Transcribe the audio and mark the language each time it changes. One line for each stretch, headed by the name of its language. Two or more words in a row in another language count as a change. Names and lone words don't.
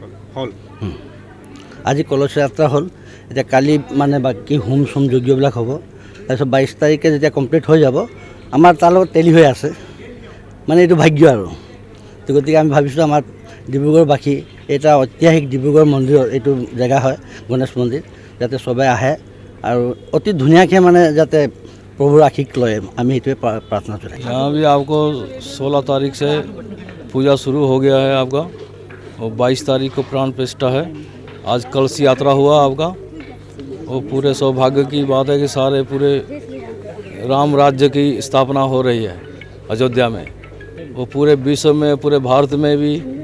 Assamese: আজি কলচ যাত্ৰা হ'ল এতিয়া কালি মানে বাকী হোম চোম যজ্ঞবিলাক হ'ব তাৰপিছত 22 তাৰিখে যেতিয়া কমপ্লিট হৈ যাব আমাৰ তাৰ লগত টেলি হৈ আছে মানে এইটো ভাগ্য আৰু গতিকে আমি ভাবিছোঁ আমাৰ ডিব্ৰুগড়বাসী এটা ঐতিহাসিক ডিব্ৰুগড় মন্দিৰৰ এইটো জেগা হয় গণেশ মন্দিৰ যাতে সবাই আহে আৰু অতি ধুনীয়াকৈ মানে যাতে প্ৰভুৰ আশীষ লয় আমি এইটোৱে প্ৰাৰ্থনা জনাই
Hindi: यहाँ भी आपको 16 तारीख से पूजा शुरू हो गया है आपका और 22 तारीख को प्राण प्रतिष्ठा है आज कलश यात्रा हुआ आपका वो पूरे सौभाग्य की बात है कि सारे पूरे राम राज्य की स्थापना हो रही है अयोध्या में वो पूरे विश्व में पूरे भारत में भी